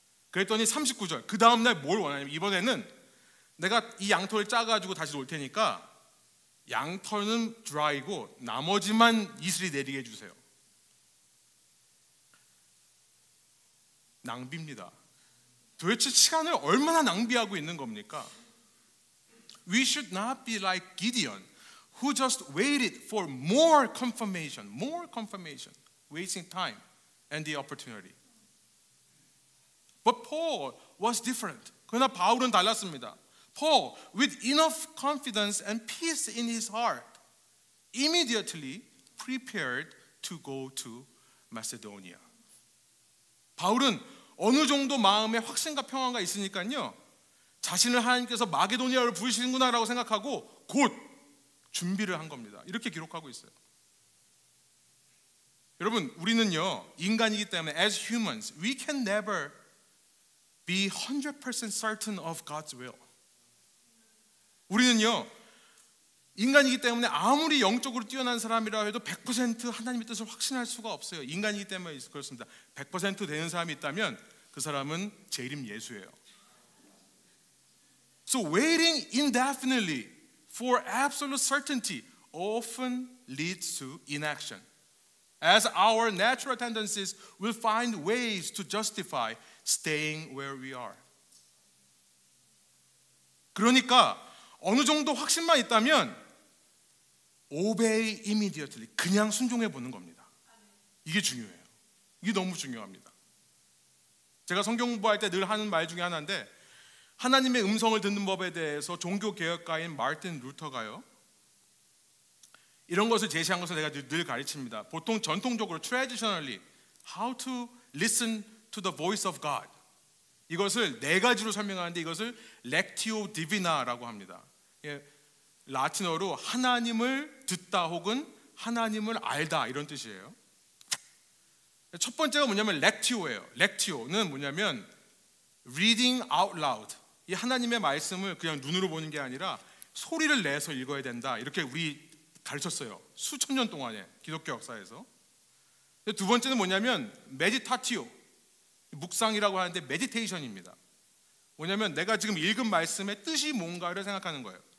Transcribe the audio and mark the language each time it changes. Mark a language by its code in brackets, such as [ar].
[ko] 그랬더니 39절, 그 다음날 뭘 원하냐면, 이번에는 내가 이 양털을 짜가지고 다시 놓을 테니까 양털은 드라이고 나머지만 이슬이 내리게 해주세요. 낭비입니다. 도대체 시간을 얼마나 낭비하고 있는 겁니까? [en] We should not be like Gideon, who just waited for more confirmation, wasting time and the opportunity. But Paul was different. [ko] 그러나 바울은 달랐습니다. [en] Paul, with enough confidence and peace in his heart, immediately prepared to go to Macedonia. [ko] 바울은 어느 정도 마음에 확신과 평안가 있으니까요, 자신을 하나님께서 마게도니아를 부르시는구나라고 생각하고 곧 준비를 한 겁니다. 이렇게 기록하고 있어요. 여러분, 우리는요 인간이기 때문에 [en] as humans we can never be 100% certain of God's will. [ko] 우리는요 인간이기 때문에 아무리 영적으로 뛰어난 사람이라 해도 100% 하나님의 뜻을 확신할 수가 없어요. 인간이기 때문에 그렇습니다. 100% 되는 사람이 있다면 그 사람은 제 이름 예수예요. [en] So waiting indefinitely for absolute certainty often leads to inaction. As our natural tendencies will find ways to justify staying where we are. [ko] 그러니까 어느 정도 확신만 있다면 [en] obey immediately, [ko] 그냥 순종해 보는 겁니다. 이게 중요해요. 이게 너무 중요합니다. 제가 성경 공부할 때 늘 하는 말 중에 하나인데, 하나님의 음성을 듣는 법에 대해서 종교개혁가인 마르틴 루터가요 이런 것을 제시한 것을 내가 늘 가르칩니다. 보통 전통적으로 [en] traditionally how to listen to the voice of God, [ko] 이것을 네 가지로 설명하는데 이것을 lectio divina라고 합니다. 라틴어로 하나님을 듣다 혹은 하나님을 알다 이런 뜻이에요. 첫 번째가 뭐냐면 lectio예요. [en] lectio는 뭐냐면 reading out loud. [ko] 이 하나님의 말씀을 그냥 눈으로 보는 게 아니라 소리를 내서 읽어야 된다. 이렇게 우리 가르쳤어요. 수천 년 동안에 기독교 역사에서. 두 번째는 뭐냐면 meditatio. 묵상이라고 하는데 meditation입니다. 뭐냐면 내가 지금 읽은 말씀의 뜻이 뭔가를 생각하는 거예요.